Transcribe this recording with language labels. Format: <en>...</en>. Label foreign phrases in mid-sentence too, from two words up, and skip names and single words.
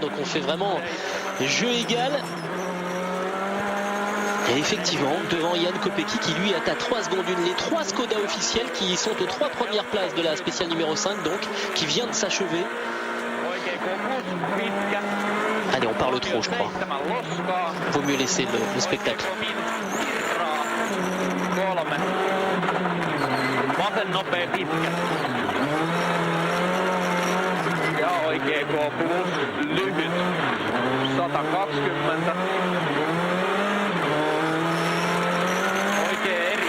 <fr>Donc on fait vraiment jeu égal. Et effectivement, devant Jan Kopecky qui lui est à 3 secondes 1. Les 3 Skoda officiels qui sont aux 3 premières places de la spéciale numéro 5, donc qui vient de s'achever. Allez, on parle trop, je crois. Vaut mieux laisser le spectacle.</fr> <fi>Vasen nopea pitkä. Ja oikea K+, lyhyt. 120. Oikea eri.</fi>